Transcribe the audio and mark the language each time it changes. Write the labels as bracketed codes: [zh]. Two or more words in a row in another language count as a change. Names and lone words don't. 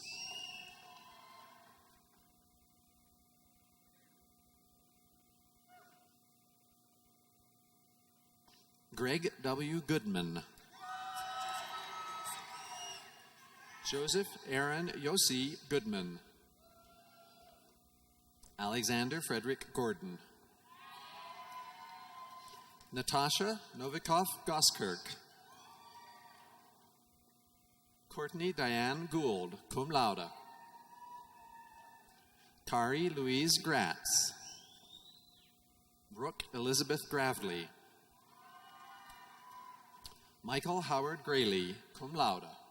[en] Greg W. Goodman. Joseph Aaron Yossi Goodman. Alexander Frederick Gordon. Natasha Novikov Goskirk. Courtney Diane Gould, [la] cum laude. [en] Kari Louise Gratz. Brooke Elizabeth Gravely. Michael Howard Grayley, [la] cum laude.